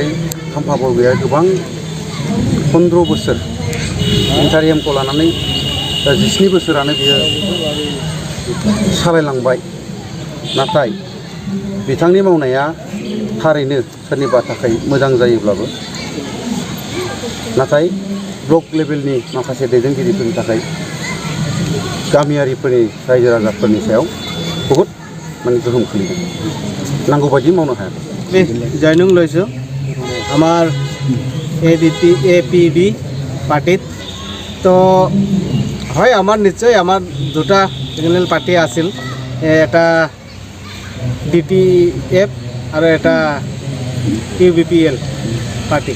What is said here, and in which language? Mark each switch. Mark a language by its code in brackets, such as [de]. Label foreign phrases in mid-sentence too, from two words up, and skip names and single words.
[brx] खाम्फा बरग'या गोबां 15 बोसोर इन्टारियामखौ लानानै 17 बोसोरानो बियो सालायलांबाय, नाथाय बिथांनि मावनाया थारैनो सोरनिबा थाखाय मोजां जायोब्लाबो नाथाय ब्लक लेभेलनि माखासे दैदेनगिरिफोरनि थाखाय गामियारिफोरनि रायजो राजाफोरनि सायाव बहुत माने गोहोम खोलैदों, नांगौ बायदि मावनो हायाखै। [as] জয়নুং লৈছোঁ আমাৰ এপিবি পাৰ্টিত। তো হয়, আমাৰ নিশ্চয় আমাৰ দুটা ৰিজনেল পাৰ্টি আছিল, এটা বিপিএফ আৰু এটা ইউবিপিএল পাৰ্টি।